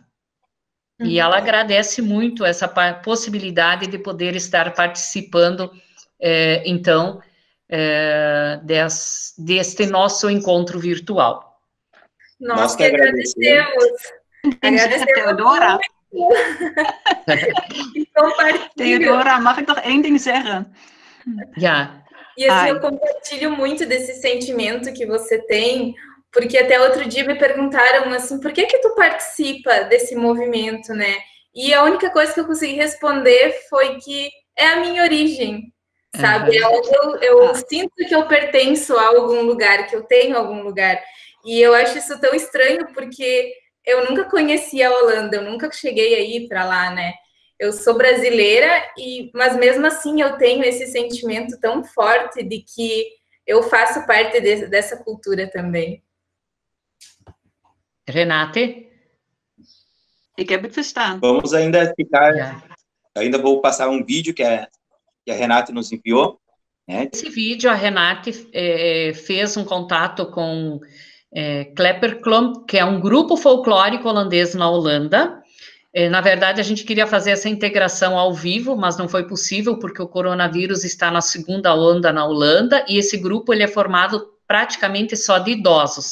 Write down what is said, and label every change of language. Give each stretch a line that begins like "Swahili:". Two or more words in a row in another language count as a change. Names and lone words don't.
Portuguese: E ela agradece muito essa possibilidade de poder estar participando, então, deste nosso encontro virtual. Nós que agradecemos. Agradecemos, Theodora.
Dutch: Theodora, mag ik nog één ding zeggen? Ja.
Portuguese: E assim, eu compartilho muito desse sentimento que você tem, porque até outro dia me perguntaram assim, por que tu participa desse movimento, né? E a única coisa que eu consegui responder foi que é a minha origem, sabe? Eu sinto que eu pertenço a algum lugar, que eu tenho algum lugar. E eu acho isso tão estranho, porque eu nunca conheci a Holanda, eu nunca cheguei a ir para lá, né? Eu sou brasileira, mas mesmo assim eu tenho esse sentimento tão forte de que eu faço parte dessa cultura também. Renate?
Dutch: Ik heb het verstaan.
Portuguese: Vamos ainda ficar... Ainda vou passar um vídeo que a Renate nos enviou. Né? Esse vídeo, a Renate fez um contato com Klepperklomp, que é um grupo folclórico holandês na Holanda. Na verdade, a gente queria fazer essa integração ao vivo, mas não foi possível, porque o coronavírus está na segunda onda na Holanda, e esse grupo ele é formado praticamente só de idosos.